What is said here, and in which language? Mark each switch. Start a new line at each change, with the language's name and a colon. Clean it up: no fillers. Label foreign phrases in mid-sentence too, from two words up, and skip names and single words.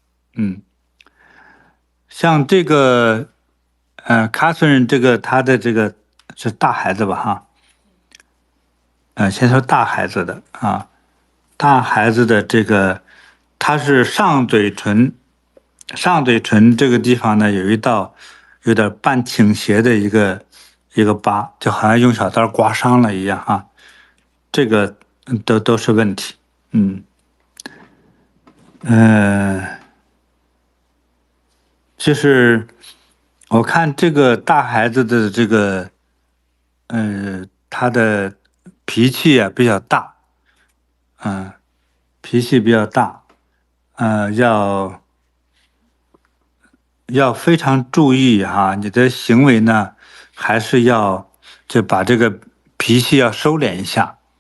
Chinese: 像這個Catherine 這個他的這個是大孩子吧哈，先說大孩子的啊，大孩子的這個他是上嘴唇這個地方呢，有一道有點半傾斜的一個疤，就好像用小刀刮傷了一樣啊，這個都是問題。就是我看這個大孩子的這個他的脾氣啊比較大，脾氣比較大，要非常注意哈，你的行為呢，還是要就把這個脾氣要收斂一下。